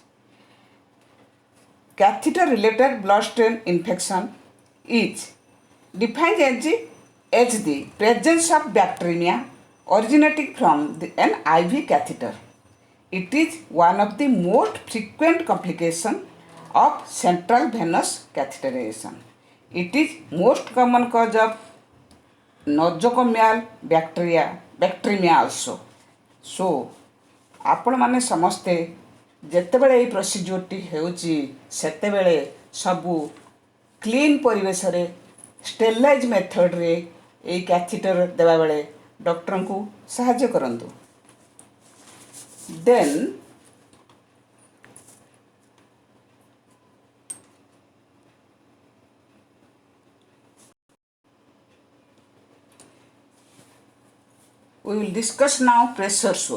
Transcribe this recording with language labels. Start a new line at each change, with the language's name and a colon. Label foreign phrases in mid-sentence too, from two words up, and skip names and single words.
English: Catheter related bloodstream infection is defined as the presence of bacteria originating from an IV catheter. It is one of the most frequent complications of central venous catheterization. It is most common cause of nosocomial bacteremia also. So,
Odia: ଆପଣ ମାନେ ସମସ୍ତେ ଯେତେବେଳେ ଏଇ ପ୍ରୋସିଜରଟି ହେଉଛି ସେତେବେଳେ ସବୁ କ୍ଲିନ ପରିବେଶ ରେ
English: sterilize method
Odia: ରେ ଏଇ କ୍ୟାଥେଟର ଦେବା ବେଳେ ଡକ୍ଟର କୁ ସହାୟତା କରନ୍ତୁ.
English: Then we will discuss now pressure sore.